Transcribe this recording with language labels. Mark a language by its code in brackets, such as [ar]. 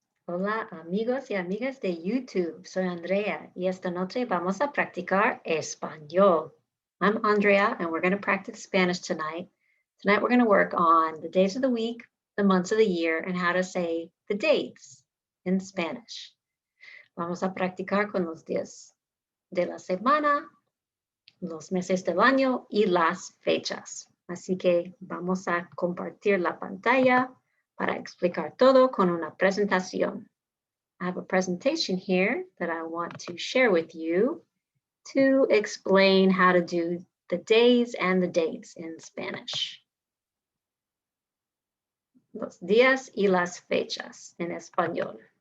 [es] Hola amigos y amigas de YouTube, soy Andrea y esta noche vamos a practicar español. [en] I'm Andrea and we're going to practice Spanish tonight. Tonight we're going to work on the days of the week, the months of the year, and how to say the dates in Spanish. [es] Vamos a practicar con los días de la semana, los meses del año y las fechas. Así que vamos a compartir la pantalla para explicar todo con una presentación. [en] I have a presentation here that I want to share with you to explain how to do the days and the dates in Spanish. [es] Los días y las fechas en español.